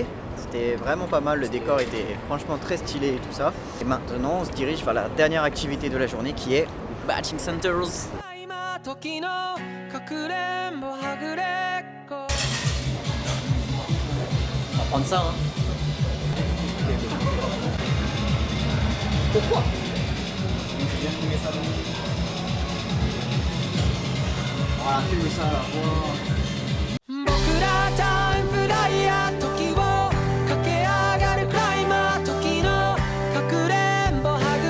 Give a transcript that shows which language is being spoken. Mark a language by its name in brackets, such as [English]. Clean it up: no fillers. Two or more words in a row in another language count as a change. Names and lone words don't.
[French] C'était vraiment pas mal, le décor était franchement très stylé et tout ça. Et maintenant on se dirige vers la dernière activité de la journée qui est [English] Batting Centers. [Japanese] 今時のかくれんぼはぐれっこ [French] On va prendre ça, hein. Pourquoi? Voilà, filme ça là. Wow. [Japanese] 僕らタイムフライヤー時を駆け上がるクライマー時のかくれんぼはぐ